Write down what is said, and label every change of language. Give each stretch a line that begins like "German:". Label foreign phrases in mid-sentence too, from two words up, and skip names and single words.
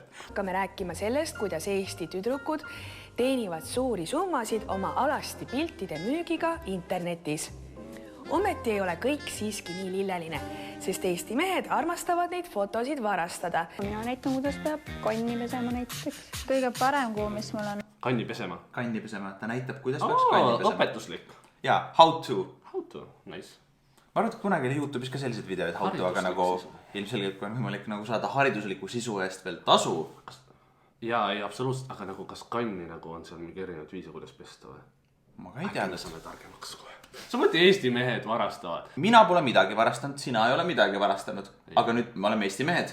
Estonian: hakkame rääkima sellest, kuidas Eesti tüdrukud teenivad suuri summasid oma alasti piltide müügiga internetis. Ometi ei ole kõik siiski nii lilleline, sest Eesti mehed armastavad neid fotosid varastada. Mina näitan, kuidas peab kanni pesema näiteks. Kõige parem kuu, mis mul on. Kanni pesema. Kanni pesema, ta näitab, kuidas peaks kanni pesema. Õpetuslik. Jaa,
English: how to. How to, nice.
Estonian: Ma arvan, et kunagi oli YouTube'is ka sellised videod
English: how to,
Estonian: aga nagu ilmselgelt kui on võimalik nagu saada haridusliku sisu eest veel tasu. Jaa, ei, absoluutselt, aga nagu kas kanni nagu on seal mingi erinevad viise, kuidas pesta või? Ma ka ei tea. Me saame targemaks kohe. Samuti Eesti mehed varastavad. Mina pole midagi varastanud, sina ei ole midagi varastanud. Aga nüüd me oleme Eesti mehed.